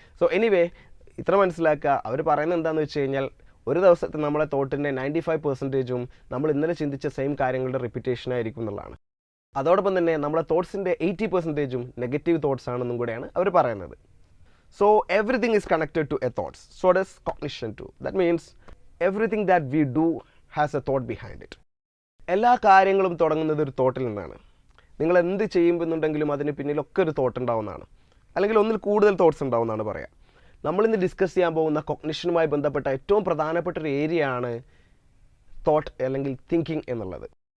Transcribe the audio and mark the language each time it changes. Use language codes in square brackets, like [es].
[ml] So anyway, ഇത്ര മനസ്സിലാക്കുക, അവർ പറയുന്നത് എന്താണെന്ന് വെച്ച് കഴിഞ്ഞാൽ ഒരു ദിവസത്തെ നമ്മളെ തോട്ടിൻ്റെ 95%ഉം നമ്മൾ ഇന്നലെ ചിന്തിച്ച സെയിം കാര്യങ്ങളുടെ റിപ്പീറ്റേഷൻ ആയിരിക്കും എന്നുള്ളതാണ്. അതോടൊപ്പം തന്നെ നമ്മളെ തോട്ട്സിൻ്റെ 80%ഉം നെഗറ്റീവ് തോട്ട്സ് ആണെന്നും കൂടെയാണ് അവർ പറയുന്നത്. [en] So everything is connected to a thoughts. So does cognition too. That means everything that we do has a thought behind it. [ml] എല്ലാ കാര്യങ്ങളും തുടങ്ങുന്നത് ഒരു തോട്ടിൽ നിന്നാണ്. നിങ്ങൾ എന്ത് ചെയ്യുമ്പോഴുണ്ടെങ്കിലും അതിന് പിന്നിലൊക്കെ ഒരു തോട്ട് ഉണ്ടാവുന്നതാണ്, അല്ലെങ്കിൽ ഒന്നിൽ കൂടുതൽ തോട്ട്സ് ഉണ്ടാവുന്നതാണ് പറയാം. നമ്മളിന്ന് ഡിസ്കസ് ചെയ്യാൻ പോകുന്ന കോഗ്നിഷനുമായി ബന്ധപ്പെട്ട ഏറ്റവും പ്രധാനപ്പെട്ട ഒരു ഏരിയ ആണ് തോട്ട് അല്ലെങ്കിൽ തിങ്കിങ് എന്നുള്ളത്.